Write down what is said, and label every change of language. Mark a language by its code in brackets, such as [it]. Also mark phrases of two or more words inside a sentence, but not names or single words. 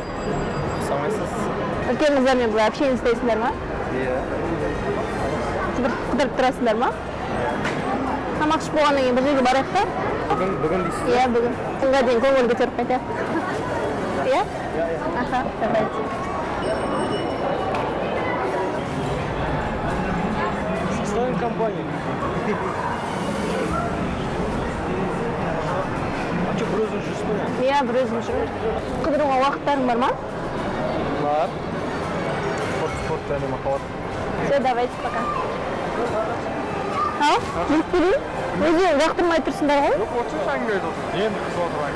[kk] Ақсамайсыз. Үлкен қыздармен бұлай общение істейсіңдер ма? Иә. Қыдырып тұрасыңдар ма? Тамақ ішіп болғаннан кейін бір жерге барайық та? Бүгін дейсіз? Иә, бүгін. Күнге дейін көңіл көтеріп қайтайық. Иә? Аха, [ru] давайте. Составим компанию. А что, [kk] бір өзің жүрсің бе? Иә, бір өзім жүр. Қыдыруға уақыттарың бар ма? Бар. Спорт және махаббат. [ru] Все, давайте, пока. Ау, [kk] жүріп келейін? Өзі жақтырмай тұрсыңдар ғой? Жоқ, отыршы әңгіме айтып отырсың. Енді қыз отырайын.